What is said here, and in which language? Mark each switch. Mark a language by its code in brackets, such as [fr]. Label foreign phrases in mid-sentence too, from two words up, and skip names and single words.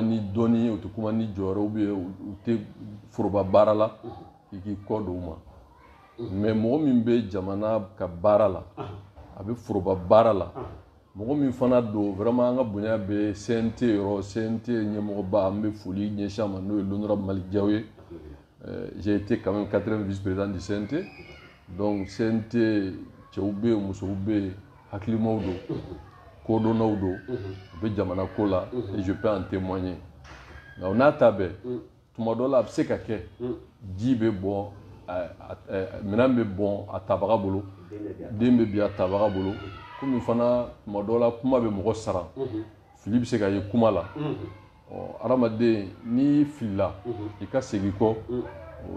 [bm] ni dɔnni ye u tɛ kuma ni jɔyɔrɔ [fr] ou bien [bm] u tɛ foroba baara la i k'i kɔ don u ma mais mɔgɔ min bɛ jamana ka baara la a bɛ foroba baara la mɔgɔ min fana don vraiment an ka bonya bɛ CNT yɔrɔ CNT ɲɛmɔgɔba an bɛ foli ɲɛsin a ma n'o ye [fr] l'honorable Malick Diaw [bm] ye [fr] j'ai été quand même 4e vice-président du CNT [bm] donc CNT cɛw bɛ yen musow bɛ yen hakilimaw don kodɔnnaw don u bɛ jamana ko la [fr] et je peux en témoigner [bm] nka o n'a ta bɛɛ tuma dɔ la a bɛ se ka kɛ ji bɛ bɔn minɛn bɛ bɔn a tabaga bolo den bɛ bin a tabaga bolo komi fana tuma dɔ la kuma bɛ mɔgɔ sara fili bɛ se ka ye kuma la hadamaden n'i filila i ka segin kɔ o